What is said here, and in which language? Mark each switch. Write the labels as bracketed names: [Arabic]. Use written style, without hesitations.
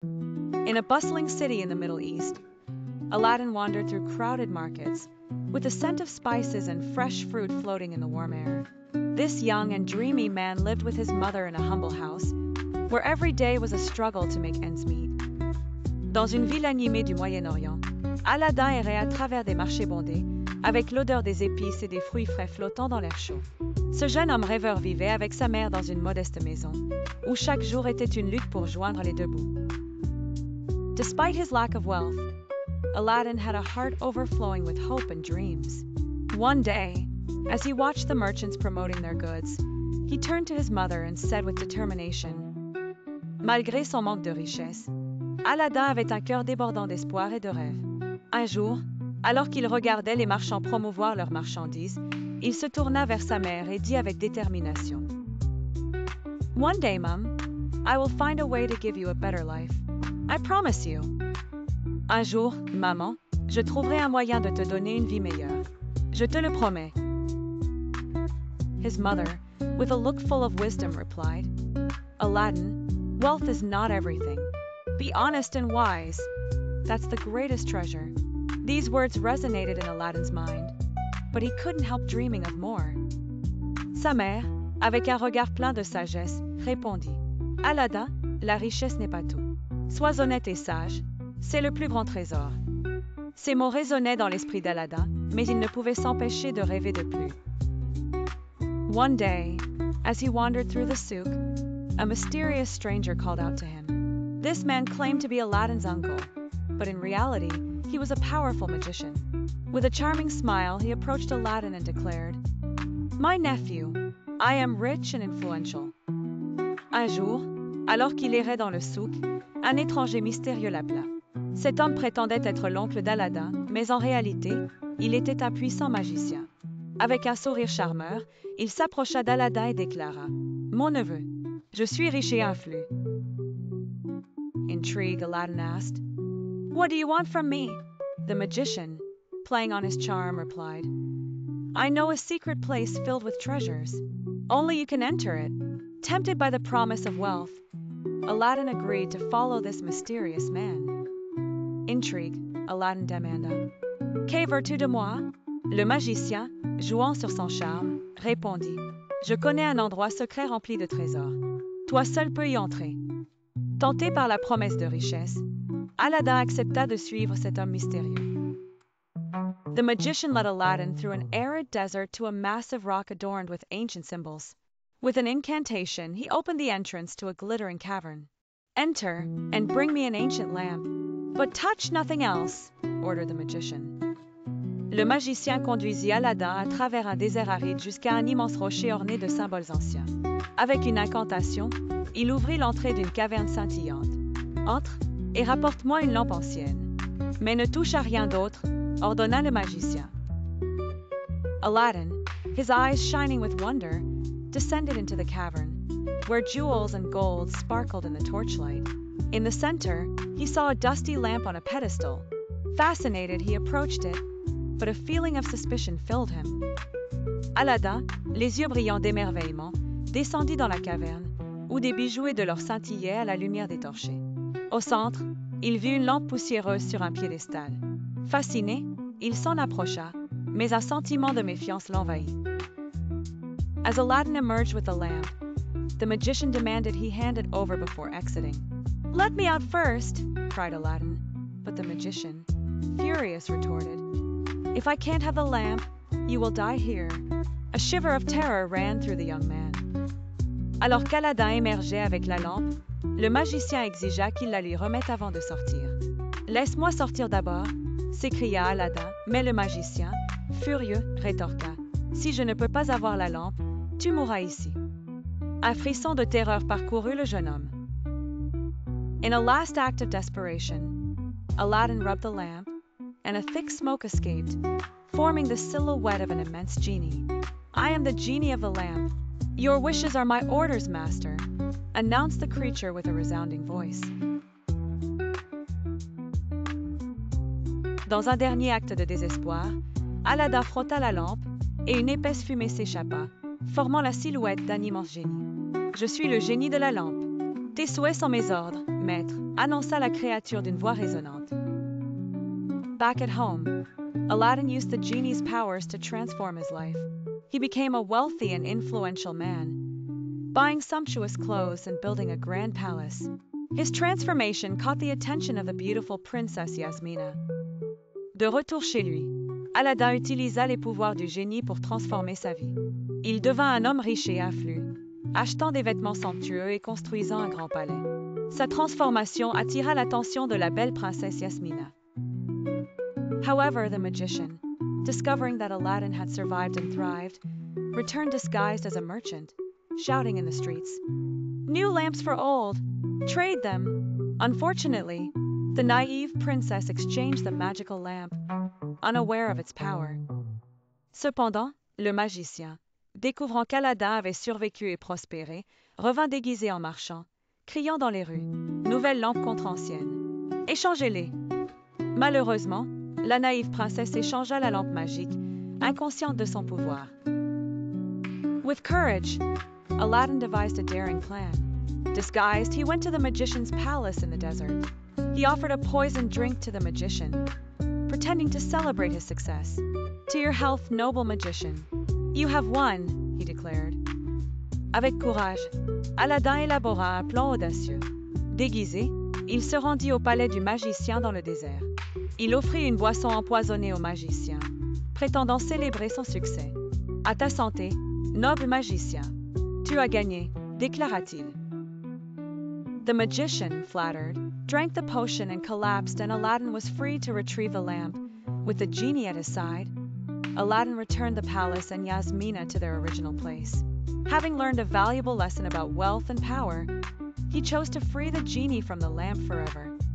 [English] In a bustling city in the Middle East, Aladdin wandered through crowded markets, with the scent of spices and fresh fruit floating in the warm air. This young and dreamy man lived with his mother in a humble house, where every day was a struggle to make ends meet. [French] Dans une ville animée du Moyen-Orient, Aladdin errait à travers des marchés bondés, avec l'odeur des épices et des fruits frais flottant dans l'air chaud. Ce jeune homme rêveur vivait avec sa mère dans une modeste maison, où chaque jour était une lutte pour joindre les deux bouts. [English] Despite his lack of wealth, Aladdin had a heart overflowing with hope and dreams. One day, as he watched the merchants promoting their goods, he turned to his mother and said with determination, [French] malgré son manque de richesse, Aladdin avait un cœur débordant d'espoir et de rêve. Un jour, alors qu'il regardait les marchands promouvoir leurs marchandises, il se tourna vers sa mère et dit avec détermination, [English] One day, Mom, I will find a way to give you a better life. I promise you. [French] Un jour, maman, je trouverai un moyen de te donner une vie meilleure. Je te le promets. [English] His mother, with a look full of wisdom, replied, Aladdin, wealth is not everything. Be honest and wise. That's the greatest treasure. These words resonated in Aladdin's mind, but he couldn't help dreaming of more. [French] Sa mère, avec un regard plein de sagesse, répondit, Aladdin, la richesse n'est pas tout. Sois honnête et sage, c'est le plus grand trésor. Ces mots résonnaient dans l'esprit d'Aladdin, mais il ne pouvait s'empêcher de rêver de plus. [English] One day, as he wandered through the souk, a mysterious stranger called out to him. This man claimed to be Aladdin's uncle, but in reality, he was a powerful magician. With a charming smile, he approached Aladdin and declared, My nephew, I am rich and influential. [French] Un jour, alors qu'il errait dans le souk, un étranger mystérieux l'appela. Cet homme prétendait être l'oncle d'Aladdin, mais en réalité, il était un puissant magicien. Avec un sourire charmeur, il s'approcha d'Aladdin et déclara, Mon neveu, je suis riche et influent. [English] Intrigued, Aladdin asked, What do you want from me? The magician, playing on his charm, replied, I know a secret place filled with treasures. Only you can enter it. Tempted by the promise of wealth, Aladdin agreed to follow this mysterious man. [French] Intrigued, Aladdin demanda, Que veux-tu de moi? Le magicien, jouant sur son charme, répondit, Je connais un endroit secret rempli de trésors. Toi seul peux y entrer. Tenté par la promesse de richesse, Aladdin accepta de suivre cet homme mystérieux. [English] The magician led Aladdin through an arid desert to a massive rock adorned with ancient symbols. With an incantation, he opened the entrance to a glittering cavern. Enter, and bring me an ancient lamp. But touch nothing else, ordered the magician. [French] Le magicien conduisit Aladdin à travers un désert aride jusqu'à un immense rocher orné de symboles anciens. Avec une incantation, il ouvrit l'entrée d'une caverne scintillante. Entre et rapporte-moi une lampe ancienne. Mais ne touche à rien d'autre, ordonna le magicien. [English] Aladdin, his eyes shining with wonder, descended into the cavern, where jewels and gold sparkled in the torchlight. In the center, he saw a dusty lamp on a pedestal. Fascinated, he approached it, but a feeling of suspicion filled him. [French] Aladdin, les yeux brillants d'émerveillement, descendit dans la caverne, où des bijoux et de l'or scintillaient à la lumière des torchers. Au centre, il vit une lampe poussiéreuse sur un piédestal. Fasciné, il s'en approcha, mais un sentiment de méfiance l'envahit. [English] As Aladdin emerged with the lamp, the magician demanded he hand it over before exiting. Let me out first, cried Aladdin, but the magician, furious, retorted, If I can't have the lamp, you will die here. A shiver of terror ran through the young man. [French] Alors qu'Aladin émergeait avec la lampe, le magicien exigea qu'il la lui remette avant de sortir. Laisse-moi sortir d'abord, s'écria Aladdin, mais le magicien, furieux, rétorqua, Si je ne peux pas avoir la lampe, tu mourras ici. Un frisson de terreur parcourut le jeune homme. [English] In a last act of desperation, Aladdin rubbed the lamp, and a thick smoke escaped, forming the silhouette of an immense genie. I am the genie of the lamp. Your wishes are my orders, master, announced the creature with a resounding voice. [French] Dans un dernier acte de désespoir, Aladdin frotta la lampe et une épaisse fumée s'échappa, formant la silhouette d'un immense génie. Je suis le génie de la lampe. Tes souhaits sont mes ordres, maître, annonça la créature d'une voix résonnante. [English] Back at home, Aladdin used the genie's powers to transform his life. He became a wealthy and influential man, buying sumptuous clothes and building a grand palace. His transformation caught the attention of the beautiful princess Yasmina. [French] De retour chez lui, Aladdin utilisa les pouvoirs du génie pour transformer sa vie. Il devint un homme riche et affluent, achetant des vêtements somptueux et construisant un grand palais. Sa transformation attira l'attention de la belle princesse Yasmina. [English] However, the magician, discovering that Aladdin had survived and thrived, returned disguised as a merchant, shouting in the streets, "New lamps for old! Trade them!" Unfortunately, the naive princess exchanged the magical lamp, unaware of its power. [French] Cependant, le magicien, découvrant qu'Aladin avait survécu et prospéré, revint déguisé en marchand, criant dans les rues, "Nouvelle lampe contre ancienne! Échangez-les!" Malheureusement, la naïve princesse échangea la lampe magique, inconsciente de son pouvoir. [English] With courage, Aladdin devised a daring plan. Disguised, he went to the magician's palace in the desert. He offered a poisoned drink to the magician, pretending to celebrate his success. "To your health, noble magician. You have won," he declared. [French] Avec courage, Aladdin élabora un plan audacieux. Déguisé, il se rendit au palais du magicien dans le désert. Il offrit une boisson empoisonnée au magicien, prétendant célébrer son succès. "À ta santé, noble magicien. Tu as gagné," déclara-t-il. [English] The magician, flattered, drank the potion and collapsed, and Aladdin was free to retrieve the lamp. With the genie at his side, Aladdin returned the palace and Yasmina to their original place. Having learned a valuable lesson about wealth and power, he chose to free the genie from the lamp forever.